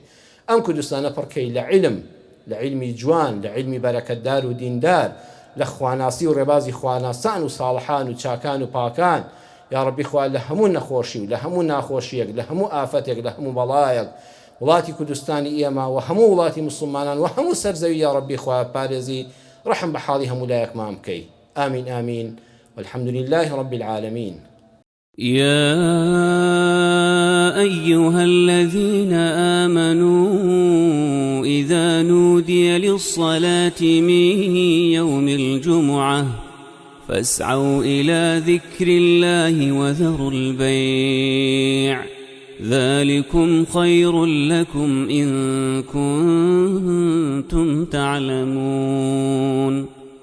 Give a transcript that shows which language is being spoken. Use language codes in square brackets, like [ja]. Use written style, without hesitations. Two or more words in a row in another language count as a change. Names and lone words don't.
[ckb] ئەم کوردستانە پڕکەی لە عیلم، لە عیلمی جوان، لە عیلمی بەرەکەتدار و دیندار، لە خواناسی و ڕێبازی خواناسان و ساڵحان و چاکان و پاکان. [ar] یا ڕەبی [ckb] خوا لە هەموو نەخۆشی و لە هەموو ناخۆشیەک، لە هەموو ئافەتێک، لە هەموو بەڵایەک وڵاتی کوردستانی ئێمە و هەموو وڵاتی مسلمانان و هەموو سەرزەوی [ar] یا ڕەبی [ckb] خوا پارێزی ڕەحم بە حاڵی هەموو لایەکمان بکەی. [ar] آمین آمین والحمد لله رب العالمين. يا أيها الذين آمنوا إذا نودي للصلاة من يوم الجمعة فاسعوا إلى ذكر الله وذروا البيع ذلكم خير لكم إن كنتم تعلمون.